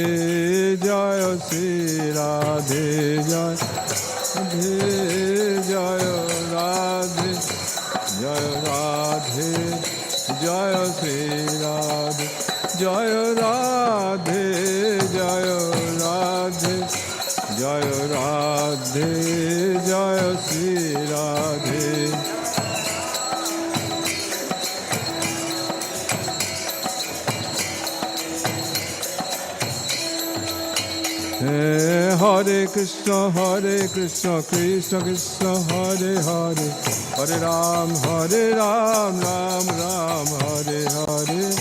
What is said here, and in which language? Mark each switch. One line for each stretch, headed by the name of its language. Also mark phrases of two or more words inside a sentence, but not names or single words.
Bangla: জয় শ্রী রাধে, জয় রাধে, জয় রাধে, জয় রাধে, জয় শ্রী রাধে, জয় রাধে, জয় রাধে, জয় রাধে, জয় শ্রী রাধে।
Sanskrit: Hare Krishna, Krishna Krishna, Hare Hare, Hare Ram, Ram Ram, Hare Hare.